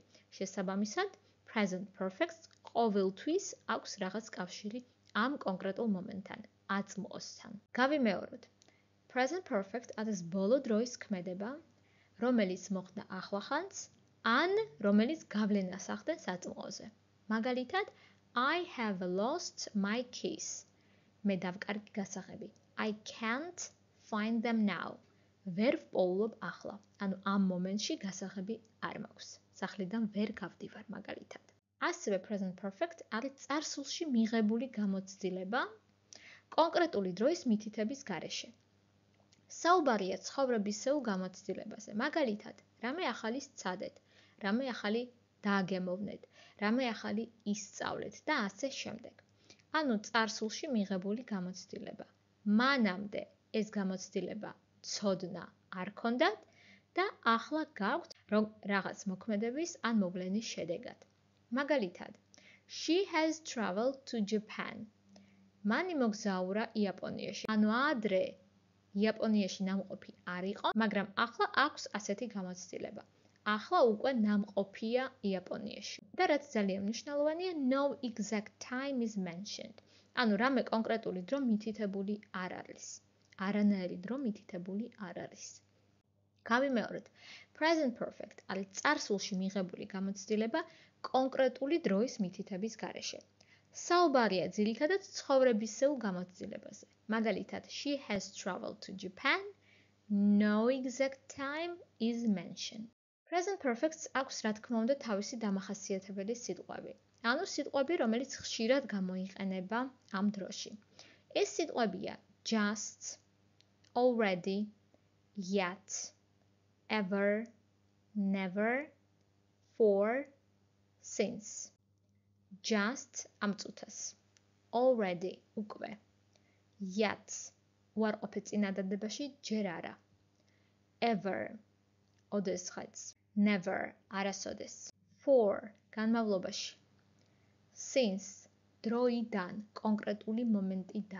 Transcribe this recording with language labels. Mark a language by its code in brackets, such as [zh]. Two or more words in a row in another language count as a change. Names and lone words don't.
[ka] შესაბამისად, [en] present perfect [ka] ყოველთვის აქვს რაღაც კავშირი ამ კონკრეტულ მომენტთან, აწმყოსთან. გავიმეოროთ. [en] Present perfect [ka] არის ბოლო დროის ქმედება, რომელიც მოხდა ახლახანს, ან რომელიც გავლენას ახდენს აწმყოზე. მაგალითად, [en] I have lost my keys. [ka] მე დავკარგი გასაღები. [en] I can't find them now. [ka] ვერ ვპოულობ ახლა. ანუ ამ მომენტში გასაღები არ მაქვს. სახლიდან ვერ გავდივარ მაგალითად. ასევე [en] present perfect [ka] არის წარსულში მიღებული გამოცდილება კონკრეტული დროის მითითების გარეშე. საუბარია ცხოვრებისეულ გამოცდილებაზე. მაგალითად, რამე ახალი სცადეთ, რამე ახალი დააგემოვნეთ, რამე ახალი ისწავლეთ და ასე შემდეგ. ანუ წარსულში მიღებული გამოცდილება. მანამდე ეს გამოცდილება ცოდნა არ ქონდათ და ახლა გაქვთ რაღაც მოქმედების ან მოვლენის შედეგად. მაგალითად, [en] she has traveled to Japan. [ka] მან იმოგზაურა იაპონიაში. ანუ ადრე იაპონიაში ნამყოფი არ იყო, მაგრამ ახლა აქვს ასეთი გამოცდილება. ახლა უკვე ნამყოფია იაპონიაში. და რაც ძალიან მნიშვნელოვანია, [en] no exact time is mentioned. [ka] ანუ რამე კონკრეტული დრო მითითებული არ არის. არანაირი დრო მითითებული არ არის. გავიმეოროთ. [en] Present perfect [ka] არის წარსულში მიღებული გამოცდილება კონკრეტული დროის მითითების გარეშე. საუბარია ძირითადად ცხოვრებისეულ გამოცდილებაზე. მაგალითად, [en] she has traveled to Japan. No exact time is mentioned. Present perfect- [ka] ს აქვს რა თქმა უნდა თავისი დამახასიათებელი სიტყვები. ანუ სიტყვები, რომელიც ხშირად გამოიყენება ამ დროში. ეს სიტყვებია [en] just, already, yet, ever, never, for, since. [ka] Just ამ წუთას. Already უკვე. Yet უარყოფით წინადადებაში ჯერ არა. Ever ოდესღაც. Never არასოდეს. For განმავლობაში. Since დროიდან, კონკრეტული მომენტიდან.